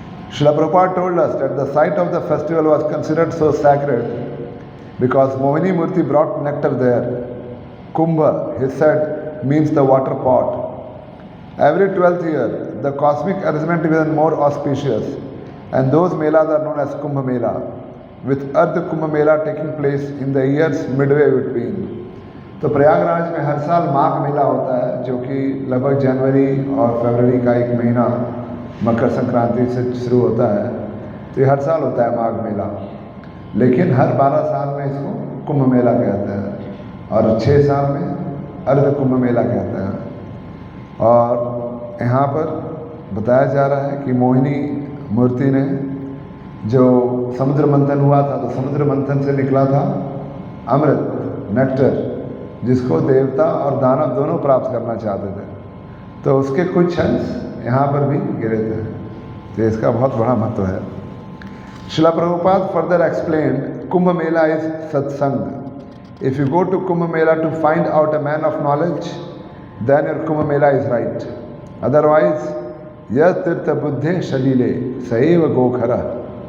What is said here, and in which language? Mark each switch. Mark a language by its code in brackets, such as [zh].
[en] Srila Prabhupada told us that the site of the festival was considered so sacred because Mohini Murti brought nectar there. Kumbha, he said, means the water pot. Every 12th year, the cosmic arrangement is even more auspicious, and those melas are known as Kumbh Mela, with Ardha Kumbh Mela taking place in the years midway between. [hi] तो प्रयागराज में हर साल माघ मेला होता है, जो कि लगभग जनवरी और फरवरी का एक महीना मकर संक्रांति से शुरू होता है। तो ये हर साल होता है माघ मेला, लेकिन हर 12 साल में इसको कुंभ मेला कहते हैं और 6 साल में अर्ध कुंभ मेला कहते हैं। और यहाँ पर बताया जा रहा है कि मोहिनी मूर्ति ने जो समुद्र मंथन हुआ था, तो समुद्र मंथन से निकला था अमृत, नेक्टर, जिसको देवता और दानव दोनों प्राप्त करना चाहते थे। तो उसके कुछ अंश यहाँ पर भी गिरे थे। तो इसका बहुत बड़ा महत्व है। [en] Srila Prabhupada further explained, Kumbh Mela is satsang. If you go to Kumbh Mela to find out a man of knowledge, then your Kumbh Mela is right. [sa] Otherwise, yat tirtha buddhe shalile saiva gokhara.